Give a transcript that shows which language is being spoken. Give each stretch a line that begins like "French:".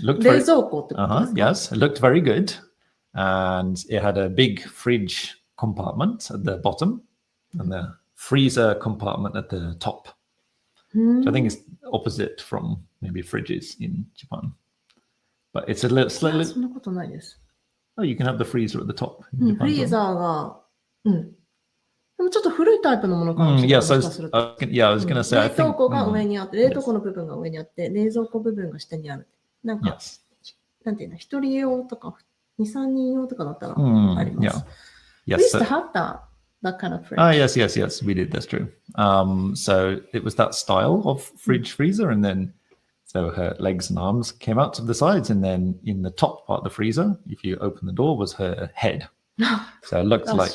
English: Looked yes, it looked very good. And it had a big fridge compartment at the bottom and the freezer compartment at the top. So I think it's opposite from maybe fridges in Japan. But it's a little slightly. Oh, you can have the freezer at the top.
Japanese: フリーザーが、でもちょっと古いタイプのものかもしれない。
English: I was going to say,
Japanese: 冷凍庫が上にあって、冷凍庫の部分が上にあって、冷蔵庫部分が下にある。なんか、なんていうの、一人用とか、2、3人用とかだったらあります。
English: Yes, we used to have that kind of fridge. Yes, we did. That's true. So it was that style of fridge freezer, and then so her legs and arms came out to the sides, and then in the top part of the freezer, if you open the door, was her head. So it looked